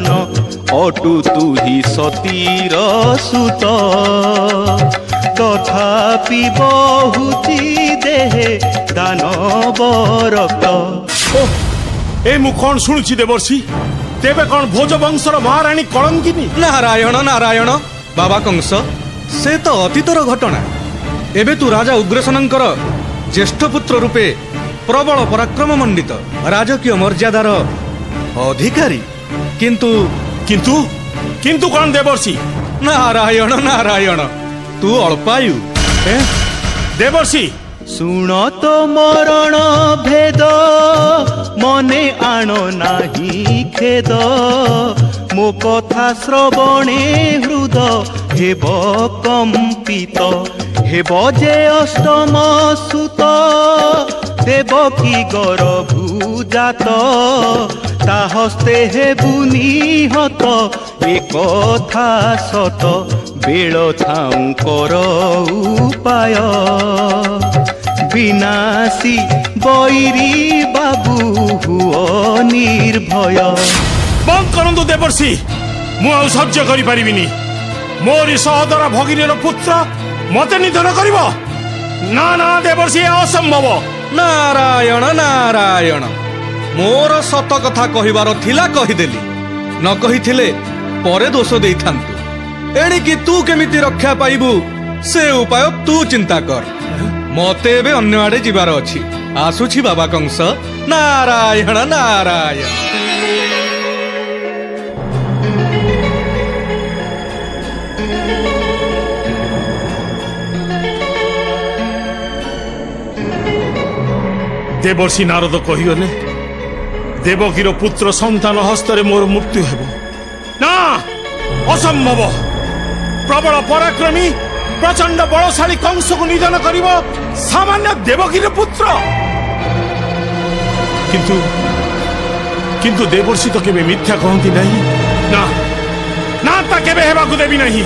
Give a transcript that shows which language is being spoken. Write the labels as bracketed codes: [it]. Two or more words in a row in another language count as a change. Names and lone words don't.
[or] ଅଟୁ ତୁହି ସତୀର ସୁତ ତଥାପି ବହୁତି ଦେହେ ଦାନବ ରକ୍ତ। ଏ ମୁ କଉଣ ଶୁଣୁଛି ଦେବର୍ଷି? ତେବେ କଉଣ ଭୋଜ ବଂଶର ମହାରାଣୀ କଳଙ୍କିନୀ? ନାରାୟଣ ନାରାୟଣ। ବାବା କଂସ ସେ ତ ଅତୀତର ଘଟଣା। ଏବେ ତୁ ରାଜା ଉଗ୍ରସେନଙ୍କର ଜ୍ୟେଷ୍ଠ ପୁତ୍ର ରୂପେ ପ୍ରବଳ ପରାକ୍ରମ ମଣ୍ଡିତ ରାଜକୀୟ ମର୍ଯ୍ୟାଦାର ଅଧିକାରୀ। କିନ୍ତୁ କିନ୍ତୁ କିନ୍ତୁ କଉଣ ଦେବର୍ଷି? ନାରାୟଣ ନାରାୟଣ। ତୁ ଅଳ୍ପାୟୁ। देवर्षि ଶୁଣ ତୋ ମରଣ ଭେଦ ମନେ ଆଣ ନାହିଁ ଖେଦ। ମୋ କଥା ଶ୍ରବଣେ ହୃଦ ହେବ କମ୍ପିତ। ହେବ ଯେ ଅଷ୍ଟମ ସୁତ ଦେବକୀ ଗର୍ଭୁଜାତ। ତା ହସ୍ତେ ହେବୁ ନିହତ ଏ କଥା ସତ। ବେଳ ଥାଉ କର ଉପାୟ ବିନାଶି ବଇରୀ ବାବୁ ହୁଅ ନିର୍ଭୟ। ବନ୍ଦ କରନ୍ତୁ ଦେବର୍ଷି ମୁ ଆ ସହ୍ୟ କରି ପାରିବିନି। ମୋରି ସହୋଦର ଭଗିନୀର ପୁତ୍ର ମତେ ନିଧନ କରିବ? ନା ନା ଦେବର୍ଷି ଅସମ୍ଭବ। ନାରାୟଣ ନାରାୟଣ। ମୋର ସତ କଥା କହିବାର ଥିଲା କହିଦେଲି। ନ କହିଥିଲେ ପରେ ଦୋଷ ଦେଇଥାନ୍ତୁ। ଏଣିକି ତୁ କେମିତି ରକ୍ଷା ପାଇବୁ ସେ ଉପାୟ ତୁ ଚିନ୍ତା କର। ମତେ ଏବେ ଅନ୍ୟ ଆଡ଼େ ଯିବାର ଅଛି। ଆସୁଛି ବାବା କଂସ। ନାରାୟଣ ନାରାୟଣ। ଦେବର୍ଷି ନାରଦ କହିଗଲେ ଦେବକୀର ପୁତ୍ର ସନ୍ତାନ ହସ୍ତରେ ମୋର ମୃତ୍ୟୁ ହେବ ନା ଅସମ୍ଭବ। ପ୍ରବଳ ପରାକ୍ରମୀ ପ୍ରଚଣ୍ଡ ବଳଶାଳୀ କଂସକୁ ନିଧନ କରିବ ସାମାନ୍ୟ ଦେବକୀର ପୁତ୍ର। କିନ୍ତୁ କିନ୍ତୁ ଦେବର୍ଷି ତ କେବେ ମିଥ୍ୟା କହନ୍ତି ନାହିଁ ନା ନା ତା କେବେ ହେବାକୁ ଦେବି ନାହିଁ।